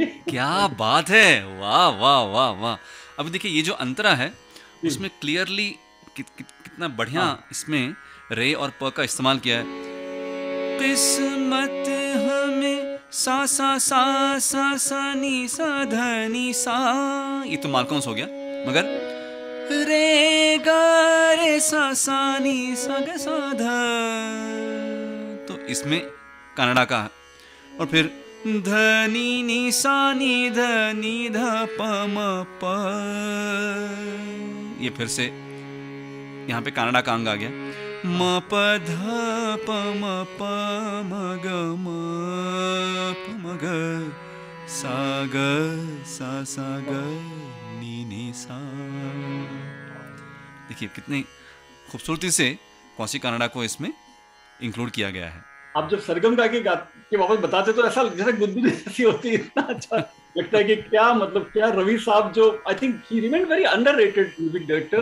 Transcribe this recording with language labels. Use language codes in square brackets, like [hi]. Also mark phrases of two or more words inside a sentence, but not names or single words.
[hi] क्या बात है, वाह वाह वाह वाह। अब देखिए ये जो अंतरा है उसमें क्लियरली कितना बढ़िया इसमें रे और प का इस्तेमाल किया है। किस्मत हमें सा सा सा सा सा नी सा ध नी सा, ये तो मालकौंस हो गया, मगर रे गा रे सा सा नी सा ग सा ध, तो इसमें कन्नड़ा का। और फिर ध नी नी सा नी ध नी ध प म प, ये फिर से यहाँ पे कन्नड़ा का अंग आ गया। म प ध प म प म ग म प म ग सा ग सा सा ग नी नी सा। देखिए कितनी खूबसूरती से कौशिक कानड़ा को इसमें इंक्लूड किया गया है। आप जब सरगम गा के वापस बताते तो ऐसा जैसे गुदगुदी ऐसी होती है, इतना अच्छा लगता है कि क्या मतलब क्या रवि साहब जो [en] I think he remain very underrated music director,